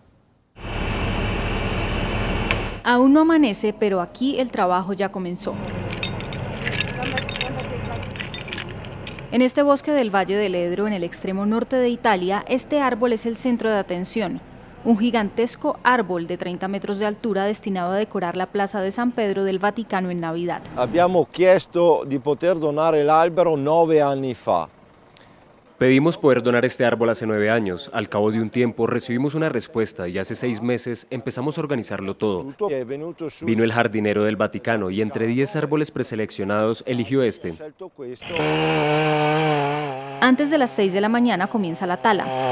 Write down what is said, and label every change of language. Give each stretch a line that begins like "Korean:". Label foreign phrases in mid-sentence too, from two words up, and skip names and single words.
Spanish: Aún no amanece, pero aquí el trabajo ya comenzó. En este bosque del Valle del Edro, en el extremo norte de Italia, este árbol es el centro de atención. Un gigantesco árbol de 30 metros de altura destinado a decorar la Plaza de San Pedro del Vaticano en Navidad.
Italian: Abbiamo chiesto di poter donare l'albero 9 anni fa.
Spanish: Pedimos poder donar este árbol hace 9 años. Al cabo de un tiempo recibimos una respuesta y hace 6 meses empezamos a organizarlo todo. Vino el jardinero del Vaticano y entre 10 árboles preseleccionados eligió este. Antes de las 6 de la mañana comienza la tala.